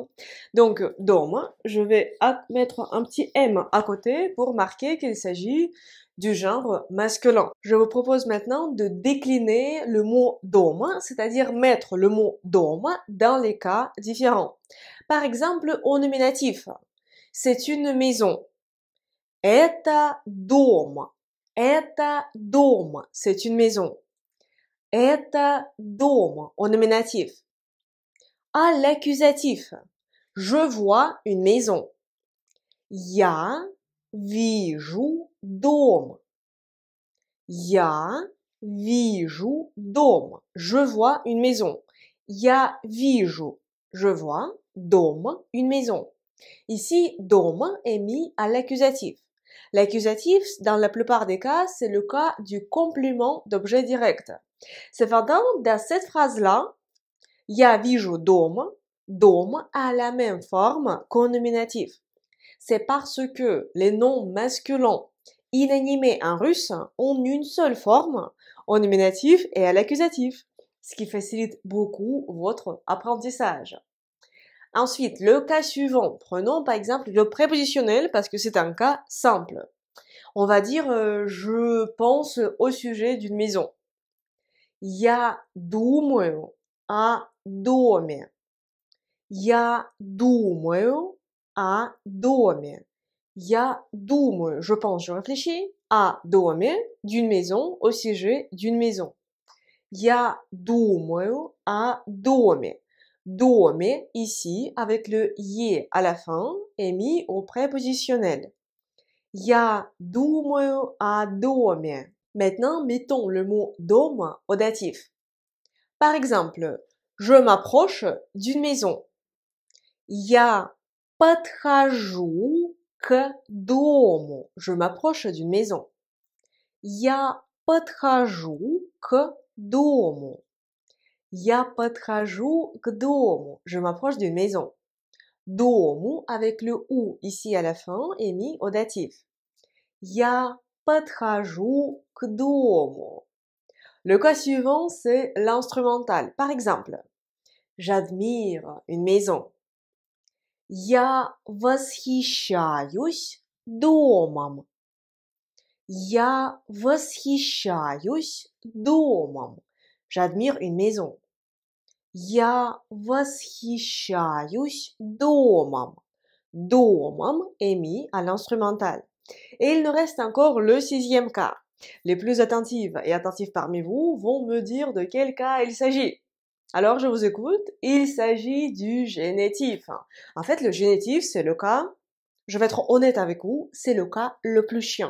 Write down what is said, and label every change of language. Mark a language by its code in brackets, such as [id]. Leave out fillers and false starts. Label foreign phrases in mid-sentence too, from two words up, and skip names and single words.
[fr] Donc, dom, je vais mettre un petit M à côté pour marquer qu'il s'agit du genre masculin. Je vous propose maintenant de décliner le mot dom, c'est-à-dire mettre le mot dom dans les cas différents. Par exemple, au nominatif, c'est une maison. [ru] Это дом. Это дом. [fr] C'est une maison. [ru] Это дом. [fr] Au nominatif. À l'accusatif. Je vois une maison. [ru] Я вижу дом. Я вижу дом. [fr] Je vois une maison. [ru] Я вижу. [fr] Je vois. Дом. Une maison. Ici, dom est mis à l'accusatif. L'accusatif, dans la plupart des cas, c'est le cas du complément d'objet direct. Cependant, dans cette phrase-là, [ru] я вижу дом, [fr] dom a la même forme qu'au nominatif. C'est parce que les noms masculins inanimés en russe ont une seule forme, au nominatif et à l'accusatif, ce qui facilite beaucoup votre apprentissage. Ensuite, le cas suivant. Prenons par exemple le prépositionnel parce que c'est un cas simple. On va dire je pense au sujet d'une maison. [ru] Я думаю о доме. Я думаю о доме. Я думаю, [fr] je pense, je réfléchis, à доме, d'une maison, au sujet d'une maison. [ru] Я думаю о доме. [fr] Dome, ici, avec le «е» à la fin, est mis au prépositionnel. [ru] Я думаю о доме. [fr] Maintenant, mettons le mot dom au datif. Par exemple, je m'approche d'une maison. [ru] Я подхожу к дому. [fr] Je m'approche d'une maison. [ru] Я подхожу к дому. Я подхожу к дому. [fr] Je m'approche d'une maison. Дому avec le ou ici à la fin est mis au datif. [ru] Я подхожу к дому. [fr] Le cas suivant, c'est l'instrumental. Par exemple, j'admire une maison. [ru] Я восхищаюсь домом. Я восхищаюсь домом. [fr] J'admire une maison. [ru] Я восхищаюсь домом. [fr] Домом est mis à l'instrumental. Et il nous reste encore le 6e cas. Les plus attentives et attentifs parmi vous vont me dire de quel cas il s'agit. Alors je vous écoute, il s'agit du génitif. En fait, le génitif, c'est le cas, je vais être honnête avec vous, c'est le cas le plus chiant.